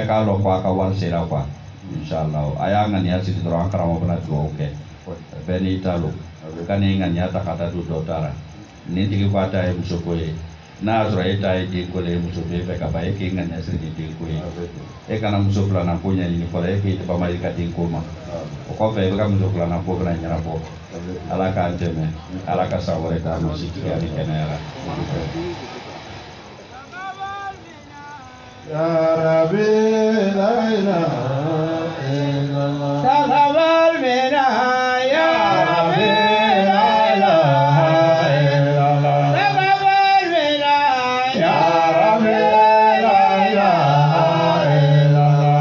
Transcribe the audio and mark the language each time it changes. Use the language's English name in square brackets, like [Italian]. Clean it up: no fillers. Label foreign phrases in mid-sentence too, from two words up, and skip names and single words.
[Bambara] k'a dɔn ko a ka wari sera quoi inshallah a y'a ŋaniya sigi dɔrɔn an karamɔgɔ bɛna dugawu kɛ bɛɛ n'i ta don ka n'i ŋaniya ta ka taa don dɔ taara ni tigi ko a ta ye muso ko ye n'a sɔrɔ e ta ye denko la e muso b'e fɛ ka ban e k'i ŋaniya siri ni denko ye e kana muso filanan ko ɲɛɲini fɔlɔ e k'i bama i ka denko ma o kɔfɛ i bɛ ka muso filanan ko bɛna ɲɛnabɔ ala k'an dɛmɛ ala ka san wɛrɛ d'a ma sitigi ani kɛnɛya la. [Arabic] يا رب لا إله إلا الله. تقبل منا يا رب لا إله إلا الله. تقبل منا يا رب لا إله إلا الله.